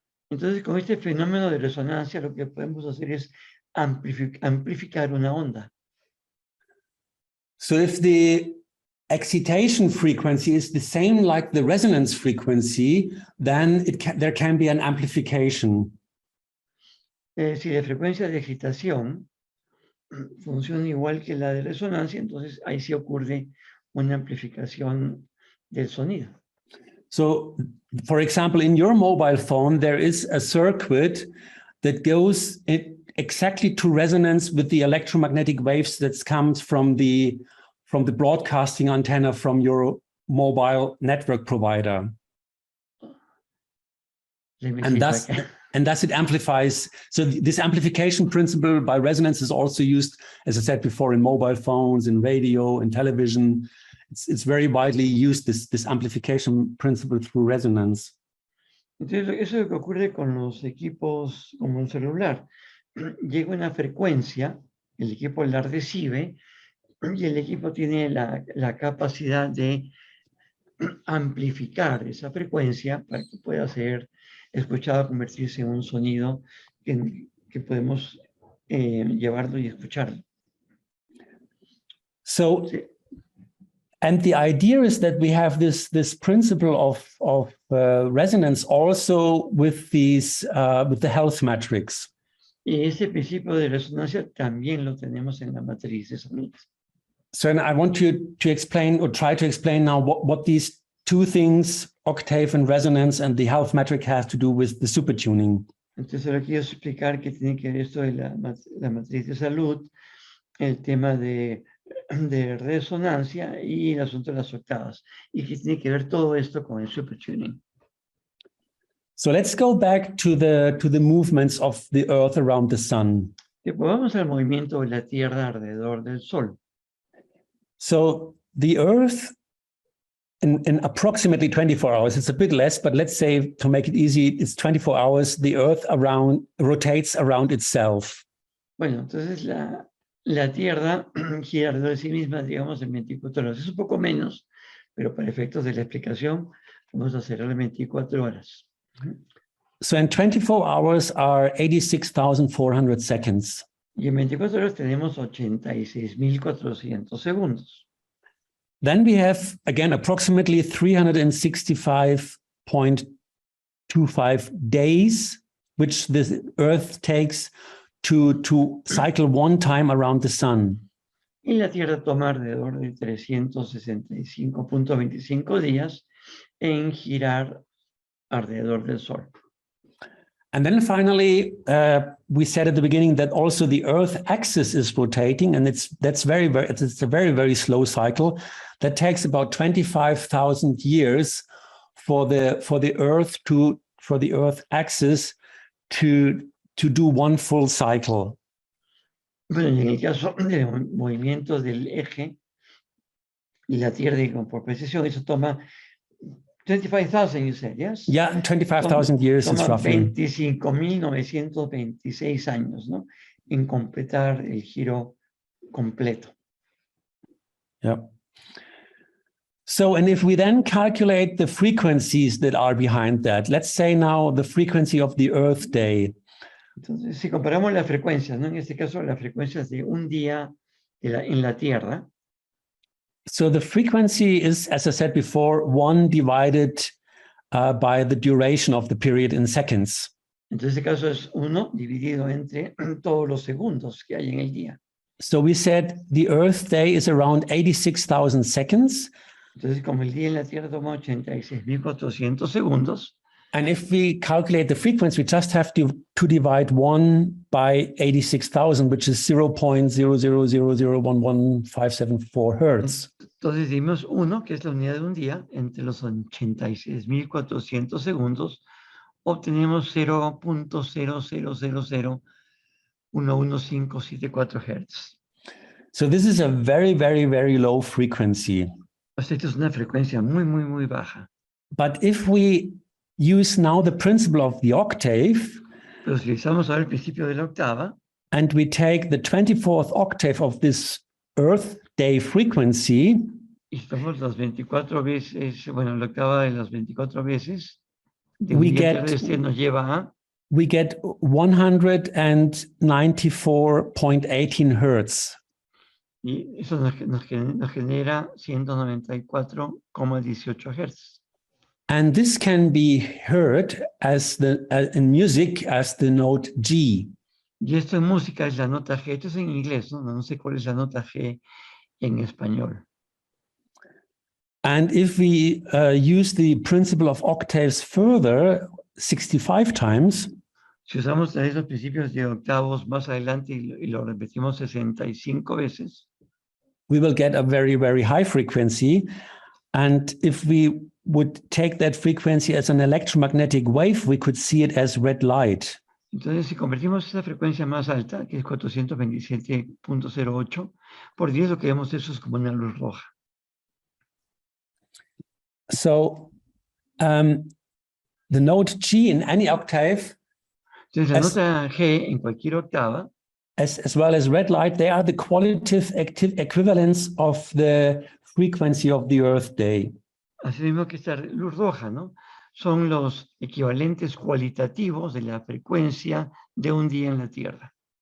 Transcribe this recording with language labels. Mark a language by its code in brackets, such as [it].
[es] Entonces, con este fenómeno de resonancia, lo que podemos hacer es amplificar una onda. [en] So if the excitation frequency is the same like the resonance frequency, then there can be an amplification. [es] Si la frecuencia de excitación funciona igual que la de resonancia, entonces ahí sí ocurre una amplificación del sonido. [en] So, for example, in your mobile phone, there is a circuit that goes exactly to resonance with the electromagnetic waves that comes from the broadcasting antenna from your mobile network provider. And thus it amplifies. So this amplification principle by resonance is also used, as I said before, in mobile phones, in radio, in television. It's very widely used, this amplification principle through resonance. [es] Entonces, eso es lo que ocurre con los equipos como un celular. Llega una frecuencia, el equipo la recibe y el equipo tiene la capacidad de amplificar esa frecuencia para que pueda ser escuchado convertirse en un sonido que podemos llevarlo y escucharlo. [en] So, [es] Sí. [en] and the idea is that we have this principle of resonance also with with the health metrics. [es] Y ese principio de resonancia también lo tenemos en la matriz de salud. [en] So, and I want you to explain or try to explain now what these two things, octave and resonance, and the health metric, has to do with the supertuning. [es] Entonces ahora quiero explicar qué tiene que ver esto de la matriz de salud, el tema de resonancia y el asunto de las octavas. Y qué tiene que ver todo esto con el supertuning. [en] So let's go back to the movements of the Earth around the sun. [es] Vamos al movimiento de la Tierra alrededor del Sol. [en] So the Earth, in approximately 24 hours, it's a bit less, but let's say, to make it easy, it's 24 hours, the Earth rotates around itself. [es] Bueno, entonces la Tierra gira alrededor de sí misma, digamos, en 24 horas. Es un poco menos, pero para efectos de la explicación, vamos a hacer 24 horas. [en] So in 24 hours are 86,400 seconds. [es] Y en 24 horas tenemos 86.400 segundos. [en] Then we have, again, approximately 365.25 days, which the Earth takes to cycle one time around the sun. [es] Y la Tierra toma alrededor de 365.25 días en girar alrededor del Sol. [en] And then finally, we said at the beginning that also the Earth axis is rotating, and it's a very, very slow cycle that takes about 25,000 years for the Earth axis to do one full cycle. [es] Bueno, en el caso del movimiento del eje y la Tierra, digamos, por precisión, eso toma 25,000, [en] you said, yes? Yeah, 25,000 years is roughly. [es] 25.926 años, ¿no? En completar el giro completo. [en] Yeah. So, and if we then calculate the frequencies that are behind that, let's say now the frequency of the Earth Day. [es] Entonces, si comparamos las frecuencias, ¿no? En este caso, las frecuencias de un día en la Tierra. [en] So the frequency is, as I said before, 1 divided by the duration of the period in seconds. [es] Entonces, este caso es 1 dividido entre todos los segundos que hay en el día. [en] So we said the Earth day is around 86,000 seconds. [es] Entonces, como el día en la Tierra toma 86.400 segundos. [en] And if we calculate the frequency, we just have to divide 1 by 86,000, which is 0.000011574 hertz. [es] Entonces dimos 1, que es la unidad de un día, entre los 86.400 segundos, obtenemos 0.000011574 hertz. [en] So this is a very, very, very low frequency. [es] O sea, esto es una frecuencia muy, muy, muy baja. [en] But if we use now the principle of the octave, [es] pero si utilizamos ahora el principio de la octava, [en] and we take the 24th octave of this Earth day frequency, [es] y tomamos las 24 veces, bueno, la octava de las 24 veces, de [en] we [es] un día [en] get [es] terrestre nos lleva a [en] 194.18 hertz. [es] y eso nos genera 194,18 hertz. [en] And this can be heard as in music as the note G. [es] Y esto en música es la nota G. Esto es en inglés, ¿no? No sé cuál es la nota G en español. [en] And if we use the principle of octaves further, 65 times, [es] si usamos esos principios de octavos más adelante y lo repetimos 65 veces, [en] we will get a very, very high frequency. And if we would take that frequency as an electromagnetic wave, we could see it as red light. [es] Entonces, si convertimos esa frecuencia más alta, que es 427.08, por 10 lo que vemos eso es como una luz roja. [en] So, the note G in any octave, [es] entonces la nota G en cualquier octava, [en] as well as red light, they are the qualitative equivalents of the frequency of the Earth day. [es] Así mismo que esta luz roja, ¿no? son los equivalentes cualitativos de la frecuencia de un día en la Tierra.